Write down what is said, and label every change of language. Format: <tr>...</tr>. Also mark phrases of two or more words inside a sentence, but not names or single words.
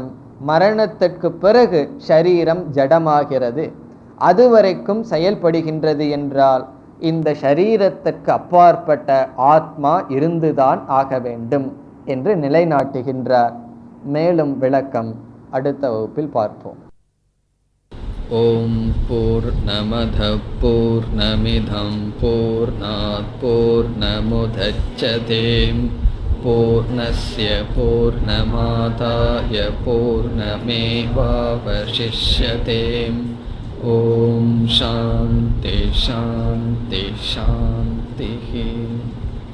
<ta>மரணத்திற்கு பிறகு ஷரீரம் ஜடமாகிறது, அதுவரைக்கும் செயல்படுகின்றது என்றால் இந்த ஷரீரத்திற்கு அப்பாற்பட்ட ஆத்மா இருந்துதான் ஆக வேண்டும் என்று நிலைநாட்டுகின்றார். மேலும் விளக்கம் அடுத்த வகுப்பில் பார்ப்போம்.</ta> <sa>ॐ पूर्णमदः पूर्णमिदम् पूर्णात् पूर्णमुदच्यते पूर्णस्य पूर्णमादाय पूर्णमेवावशिष्यते. ॐ शान्तिः शान्तिः शान्तिः.</sa>